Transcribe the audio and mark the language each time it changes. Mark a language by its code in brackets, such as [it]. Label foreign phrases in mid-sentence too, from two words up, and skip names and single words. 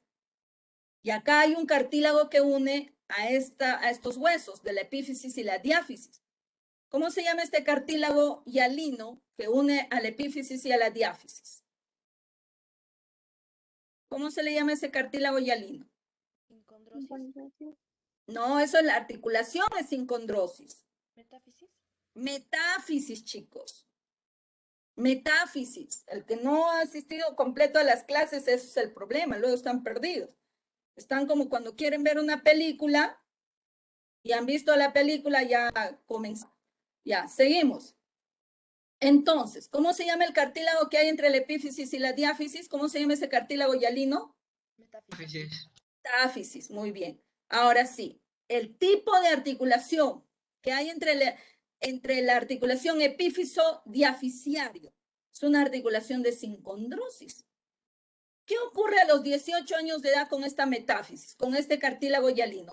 [es] Y acá hay un cartílago que une a estos huesos de la epífisis y la diáfisis. ¿Cómo se llama este cartílago hialino que une a la epífisis y a la diáfisis? ¿Cómo se le llama ese cartílago hialino? No, eso es la articulación, es sincondrosis. ¿Metáfisis? Metáfisis, chicos. Metáfisis. El que no ha asistido completo a las clases, ese es el problema. Luego están perdidos. Están como cuando quieren ver una película y han visto la película, ya comenzó. Ya, seguimos. Entonces, ¿cómo se llama el cartílago que hay entre la epífisis y la diáfisis? ¿Cómo se llama ese cartílago hialino? Metáfisis. Metáfisis, muy bien. Ahora sí, el tipo de articulación que hay entre la articulación epífiso-diaficiario es una articulación de sincondrosis. ¿Qué ocurre a los 18 años de edad con esta metáfisis, con este cartílago hialino?